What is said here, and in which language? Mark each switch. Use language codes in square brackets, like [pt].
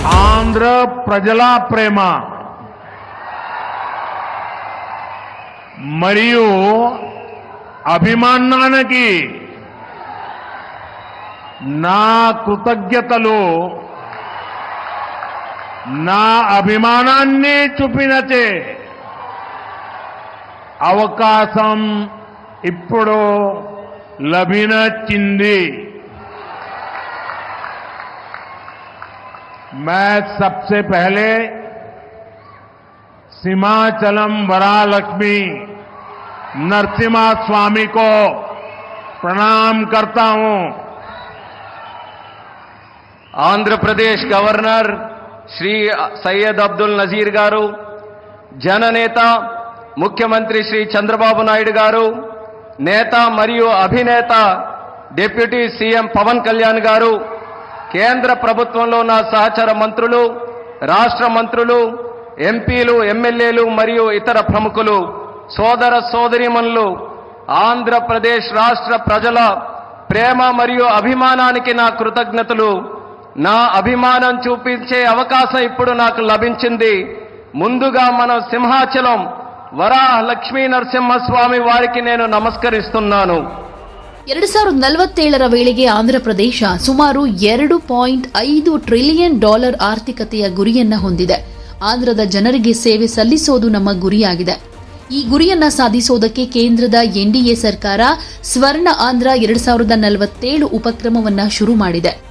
[te] ఆంధ్ర ప్రజల ప్రేమ మరియు అభిమానానికి నా కృతజ్ఞతలు నా అభిమానాన్ని చూపినచే అవకాశం ఇప్పుడు లభించింది. [hi] मैं सबसे पहले सिमाचलम वरालक्ष्मी नरसिम्हा स्वामी को प्रणाम करता हूं. आंध्र प्रदेश गवर्नर श्री सैयद अब्दुल नजीर गारू, जननेता मुख्यमंत्री श्री चंद्रबाबु नायडू गारू, नेता मरियु अभिनेता डिप्यूटी सीएम पवन कल्याण गारू, [te] కేంద్ర ప్రభుత్వంలో నా సహచర మంత్రులు, రాష్ట్ర మంత్రులు, ఎంపీలు, ఎమ్మెల్యేలు మరియు ఇతర ప్రముఖులు, సోదర సోదరీమణులు, ఆంధ్రప్రదేశ్ రాష్ట్ర ప్రజల ప్రేమ మరియు అభిమానానికి నా కృతజ్ఞతలు. నా అభిమానం చూపించే అవకాశం ఇప్పుడు నాకు లభించింది. ముందుగా మనం సింహాచలం వరాహ లక్ష్మీ నరసింహస్వామి వారికి నేను నమస్కరిస్తున్నాను. [kn] 2047ರ ವೇಳೆಗೆ ಆಂಧ್ರಪ್ರದೇಶ ಸುಮಾರು $2.5 ಟ್ರಿಲಿಯನ್ ಆರ್ಥಿಕತೆಯ ಗುರಿಯನ್ನ ಹೊಂದಿದೆ. ಆಂಧ್ರದ ಜನರಿಗೆ ಸೇವೆ ಸಲ್ಲಿಸೋದು ನಮ್ಮ ಗುರಿಯಾಗಿದೆ. ಈ ಗುರಿಯನ್ನ ಸಾಧಿಸೋದಕ್ಕೆ ಕೇಂದ್ರದ ಎನ್ಡಿಎ ಸರ್ಕಾರ ಸ್ವರ್ಣ ಆಂಧ್ರ 2047 ಉಪಕ್ರಮವನ್ನ ಶುರು ಮಾಡಿದೆ.